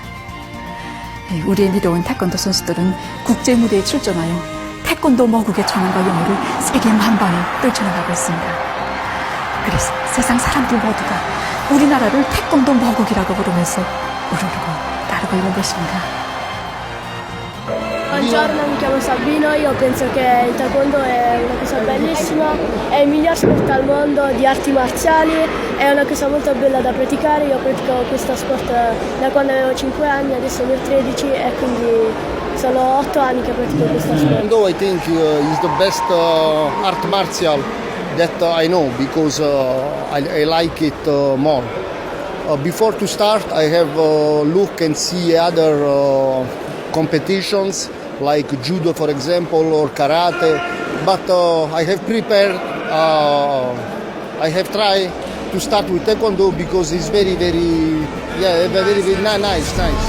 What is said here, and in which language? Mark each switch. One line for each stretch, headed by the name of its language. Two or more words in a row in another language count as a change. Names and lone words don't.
Korean: 우리의 믿어온 태권도 선수들은 국제 무대에 출전하여 태권도 모국의 전환과 영예를 세계 만방에 떨쳐나가고 있습니다. 그래서 세상 사람들 모두가 우리나라를 태권도 모국이라고 부르면서 우르르고 따르고 있는 것입니다.
Italian: Buongiorno, mi chiamo Sabino, io penso che il taekwondo è una cosa bellissima, è il miglior sport al mondo di arti marziali, è una cosa molto bella da praticare, io pratico questo sport da quando avevo 5 anni, adesso ne ho 13 e quindi sono 8 anni che pratico questo sport.
English: Taekwondo I think is the best art martial that I know because I like it more. Before to start I have look and see other competitions like judo for example or karate, but I have prepared, I have tried to start with taekwondo because it's very nice.